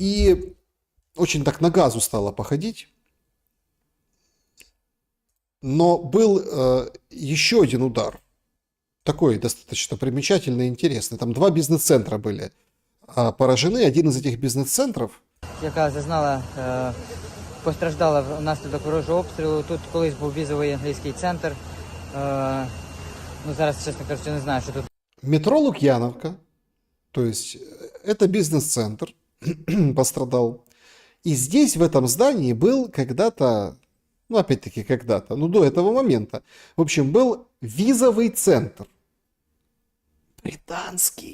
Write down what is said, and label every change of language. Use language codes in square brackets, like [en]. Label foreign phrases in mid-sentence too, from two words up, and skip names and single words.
[ru] И очень так на газу стало походить. Но был еще один удар, такой достаточно примечательный и интересный. Там два бизнес-центра были поражены. Один из этих бизнес-центров, [uk] Яка зазнала, постраждала внаслідок ворожого обстрілу. Тут колись був візовий англійський центр. Ну, зараз, чесно кажучи, не знаю, що тут. [ru] метро Лукьяновка, то есть это бизнес-центр, пострадал. И здесь, в этом здании, был когда-то, ну, опять-таки, когда-то, ну, до этого момента, в общем, был визовый центр. Британский.